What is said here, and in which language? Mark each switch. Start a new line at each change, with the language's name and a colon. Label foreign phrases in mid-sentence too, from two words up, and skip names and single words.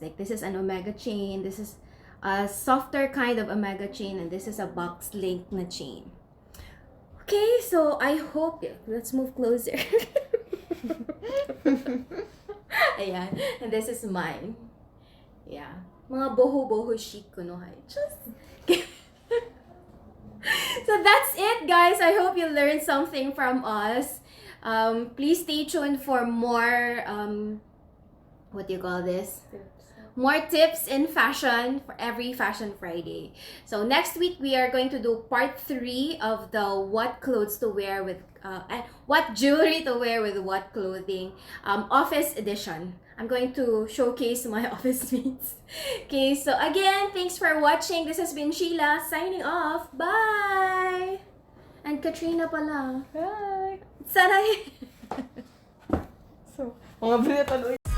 English: Like this is an omega chain, this is a softer kind of omega chain, and this is a box link na chain. Okay, so I hope, let's move closer. Ayan, and this is mine. Yeah,
Filipino: mga boho-boho chic ko no,
English: just so that's it, guys. I hope you learned something from us. Please stay tuned for more what do you call this? More tips in fashion for every Fashion Friday. So next week we are going to do part 3 of the what clothes to wear with and what jewelry to wear with what clothing office edition. I'm going to showcase my office mates. Okay, so again, thanks for watching. This has been Sheila signing off. Bye! And Katrina pala. Hi! Saray!
Filipino: So, mga binatan